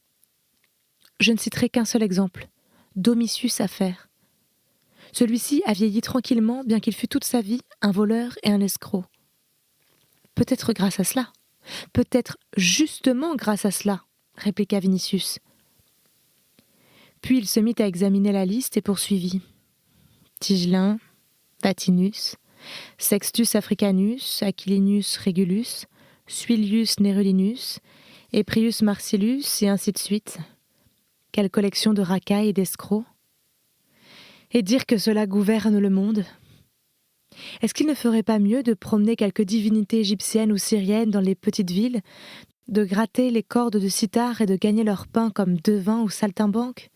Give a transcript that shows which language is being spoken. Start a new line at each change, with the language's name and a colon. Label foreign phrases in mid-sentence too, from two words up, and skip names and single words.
French: Je ne citerai qu'un seul exemple, Domitius Affaire. Celui-ci a vieilli tranquillement, bien qu'il fût toute sa vie un voleur et un escroc. Peut-être grâce à cela, peut-être justement grâce à cela, répliqua Vinicius. Puis il se mit à examiner la liste et poursuivit. Tigelin, Patinus, Sextus Africanus, Aquilinus Regulus, Suilius Nerulinus, Eprius Marcellus, et ainsi de suite. Quelle collection de racailles et d'escrocs. Et dire que cela gouverne le monde. Est-ce qu'il ne ferait pas mieux de promener quelques divinités égyptiennes ou syriennes dans les petites villes, de gratter les cordes de sitar et de gagner leur pain comme devins ou saltimbanques ?